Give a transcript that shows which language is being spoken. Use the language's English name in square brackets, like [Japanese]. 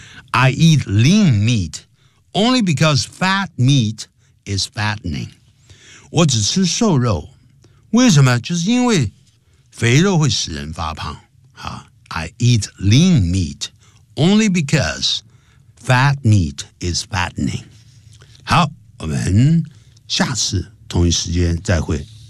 [English] I eat lean meat only because fat meat is fattening. [Chinese] 我只吃瘦肉，为什么？就是因为肥肉会使人发胖。 [English] I eat lean meat only because fat meat is fattening. [Chinese] 好，我们下次同一时间再会。